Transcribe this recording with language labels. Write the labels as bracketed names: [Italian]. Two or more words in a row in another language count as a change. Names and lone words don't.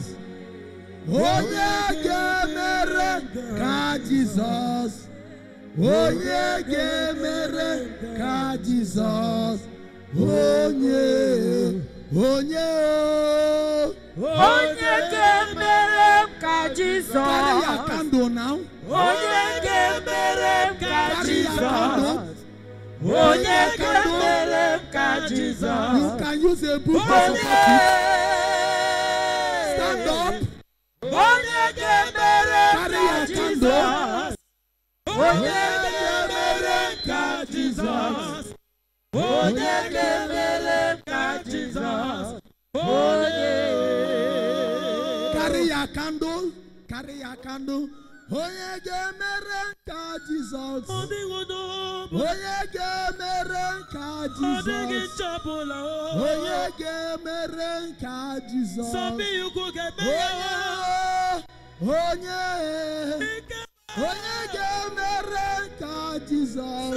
[Igbo] Onye ga-emere nka Jizọs. Onye ga-emere nka Jizọs. Onye ga-emere nka Jizọs. [English] Carry your candle now. [Igbo] Onye ga-emere nka Jizọs. Onye ga-emere nka Jizọs. [English] You can use a book to support it. Stand up. [Igbo] Onye ga-emere nka Jizọs. Onye ga-emere nka Jizọs. Onye ga-emere nka Jizọs. [English] Carry your candle. Carry your candle. [Igbo] Onye ga-emere nka Jizọs. Onye ga-emere nka Jizọs. Onye ga-emere nka Jizọs. Onye ga-emere nka Jizọs.